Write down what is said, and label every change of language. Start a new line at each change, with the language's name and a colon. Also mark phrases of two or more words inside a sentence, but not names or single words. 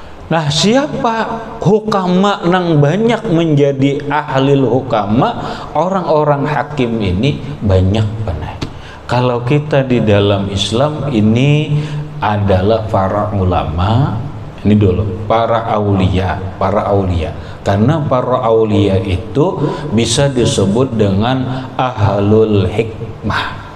Indonesian: Nah, siapa hukama nang banyak menjadi
Arabic: أهل الحكماء,
Indonesian: orang-orang hakim ini banyak benar. Kalau kita di dalam Islam ini adalah para ulama, ini dulu para aulia. Karena para aulia itu bisa disebut dengan
Arabic: أهل الحكمة.